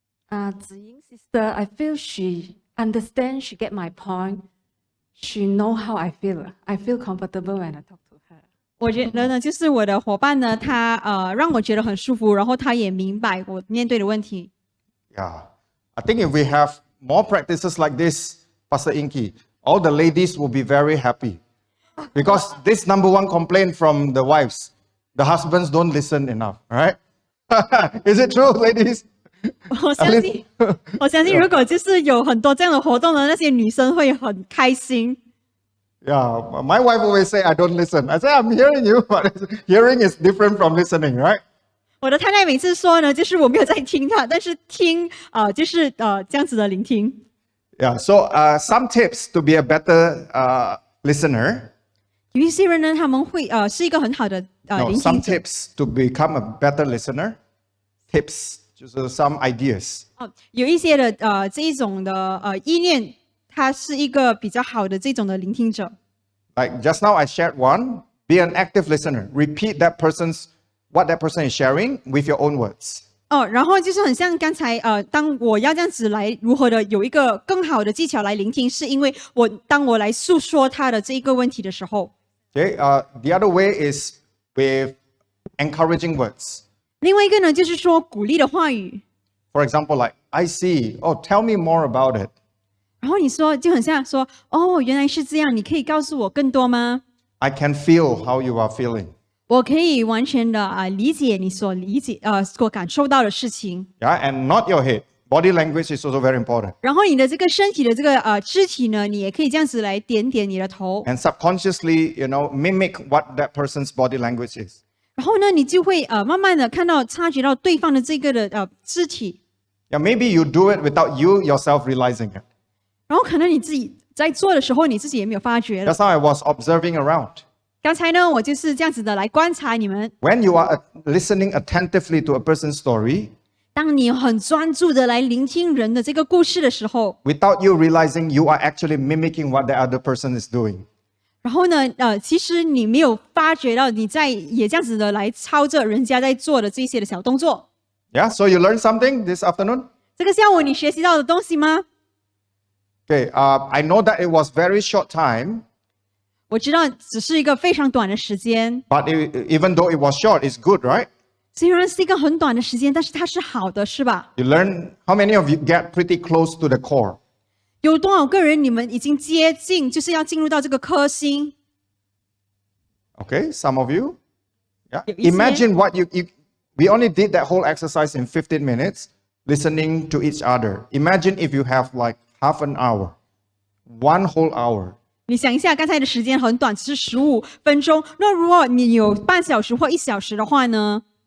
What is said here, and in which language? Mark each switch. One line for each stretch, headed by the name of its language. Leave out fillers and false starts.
English: Ziying sister, I feel she understands, she get my point. She know how I feel. I feel comfortable when I talk to her.
Chinese: 我觉得呢，就是我的伙伴呢，他让我觉得很舒服，然后他也明白我面对的问题。
English: Yeah. I think if we have more practices like this, Pastor Inky, all the ladies will be very happy. Because this number one complaint from the wives, the husbands don't listen enough, right? Is it true, ladies?
Chinese: 我相信，如果就是有很多这样的活动呢，那些女生会很开心。
English: Yeah, my wife always say I don't listen. I say I'm hearing you, but hearing is different from listening, right?
Chinese: 我的太太每次说呢，就是我没有在听她，但是听就是这样子的聆听。
English: Yeah, so some tips to be a better listener.
Chinese: 有一些人呢，他们会是一个很好的
English: No,
Chinese: 聆
English: some
Chinese: 听者。
English: tips to become a better listener. Tips,
Chinese: 就是
English: some ideas.
Chinese: 有一些的这一种的意念，他是一个比较好的这种的聆听者。
English: Like just now I shared one, be an active listener. Repeat what that person is sharing with your own words.
Chinese: 然后就是很像刚才当我要这样子来如何的有一个更好的技巧来聆听，是因为当我来诉说他的这一个问题的时候，
English: Okay, the other way is with encouraging words.
Chinese: 另外一个呢，就是说鼓励的话语。
English: For example, like, I see, oh, tell me more about it.
Chinese: 然后你说就很像说，哦，原来是这样，你可以告诉我更多吗？
English: I can feel how you are feeling.
Chinese: 我可以完全的理解你所所感受到的事情。
English: Yeah, and not your head. Body language is also very important.
Chinese: 然后你的这个身体的这个肢体呢，你也可以这样子来点点你的头。
English: And subconsciously, mimic what that person's body language is.
Chinese: 然后呢，你就会慢慢的察觉到对方的这个的肢体。
English: Yeah, maybe you do it without you yourself realizing it.
Chinese: 然后可能你自己在做的时候，你自己也没有发觉了。
English: That's how I was observing around.
Chinese: 刚才呢，我就是这样子的来观察你们。
English: When you are listening attentively to a person's story,
Chinese: 当你很专注的来聆听人的这个故事的时候，
English: without you realizing, you are actually mimicking what the other person is doing.
Chinese: 然后呢，其实你没有发觉到你也这样子的来抄着人家在做的这些的小动作。
English: Yeah, so you learned something this afternoon?
Chinese: 这个下午你学习到的东西吗？
English: Okay, I know that it was very short time,
Chinese: 我知道只是一个非常短的时间，
English: but even though it was short, it's good, right?
Chinese: 虽然是一个很短的时间，但是它是好的，是吧？
English: You learn, how many of you get pretty close to the core?
Chinese: 有多少个人你们已经接近，就是要进入到这个核心？
English: Okay, some of you. Yeah.
Chinese: 有一些。
English: Imagine what we only did that whole exercise in 15 minutes, listening to each other. Imagine if you have like half an hour, 1 whole hour.
Chinese: 你想一下，刚才的时间很短，只是15分钟。那如果你有半小时或1小时的话呢？